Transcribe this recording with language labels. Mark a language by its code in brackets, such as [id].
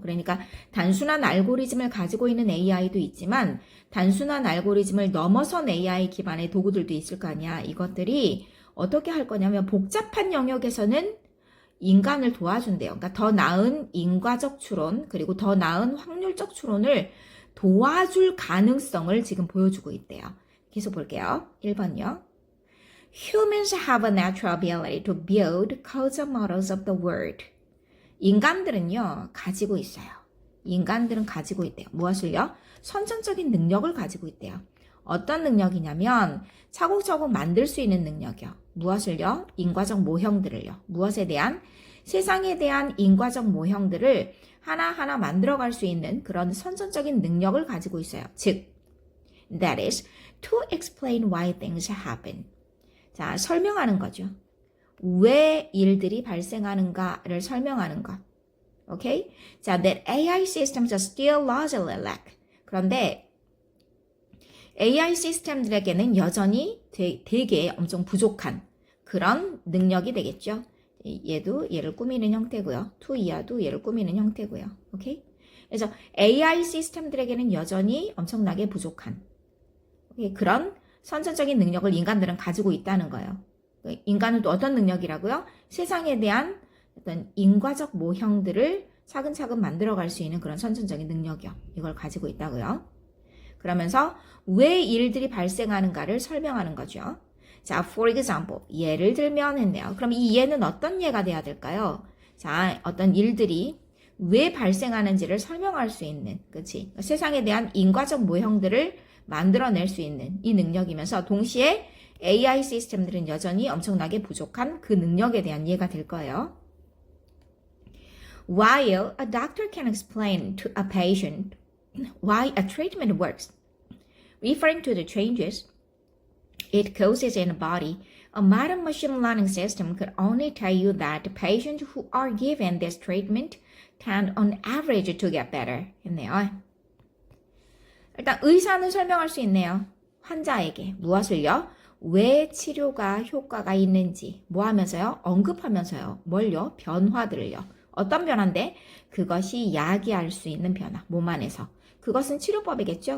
[ko] 그러니까 단순한 알고리즘을 가지고 있는 AI도 있지만 단순한 알고리즘을 넘어선 AI 기반의 도구들도 있을 거 아니야. 이것들이 어떻게 할 거냐면 복잡한 영역에서는 인간을 도와준대요. 그러니까 더 나은 인과적 추론 그리고 더 나은 확률적 추론을 도와줄 가능성을 지금 보여주고 있대요. 계속 볼게요. 1번요. [en] Humans have a natural ability to build causal models of the world. [ko] 인간들은요, 가지고 있어요. 인간들은 가지고 있대요. 무엇을요? 선천적인 능력을 가지고 있대요. 어떤 능력이냐면 차곡차곡 만들 수 있는 능력이요. 무엇을요? 인과적 모형들을요. 무엇에 대한? 세상에 대한 인과적 모형들을 하나하나 만들어갈 수 있는 그런 선천적인 능력을 가지고 있어요. [en] 즉, that is, to explain why things happen. [ko] 자, 설명하는 거죠. 왜 일들이 발생하는가를 설명하는 것. 오케이? [en] 자, that AI systems are still largely lack. [ko] 그런데 AI 시스템들에게는 여전히 되게 엄청 부족한 그런 능력이 되겠죠. 얘도 얘를 꾸미는 형태고요. to 이하도 얘를 꾸미는 형태고요. 오케이? 그래서 AI 시스템들에게는 여전히 엄청나게 부족한 그런 선천적인 능력을 인간들은 가지고 있다는 거예요. 인간은 또 어떤 능력이라고요? 세상에 대한 어떤 인과적 모형들을 차근차근 만들어갈 수 있는 그런 선천적인 능력이요. 이걸 가지고 있다고요. 그러면서 왜 일들이 발생하는가를 설명하는 거죠. 자, [en] for example, [ko] 예를 들면 했네요. 그럼 이 예는 어떤 예가 돼야 될까요? 자, 어떤 일들이 왜 발생하는지를 설명할 수 있는, 그치? 세상에 대한 인과적 모형들을 만들어낼 수 있는 이 능력이면서 동시에 AI 시스템들은 여전히 엄청나게 부족한 그 능력에 대한 예가 될 거예요. [en] While a doctor can explain to a patient why a treatment works, referring to the changes it causes in the body, a modern machine learning system could only tell you that the patients who are given this treatment tend on average to get better 했네요. [ko] 일단 의사는 설명할 수 있네요. 환자에게 무엇을요? 왜 치료가 효과가 있는지 뭐 하면서요? 언급하면서요. 뭘요? 변화들을요. 어떤 변화인데? 그것이 야기할 수 있는 변화, 몸 안에서. 그것은 치료법이겠죠.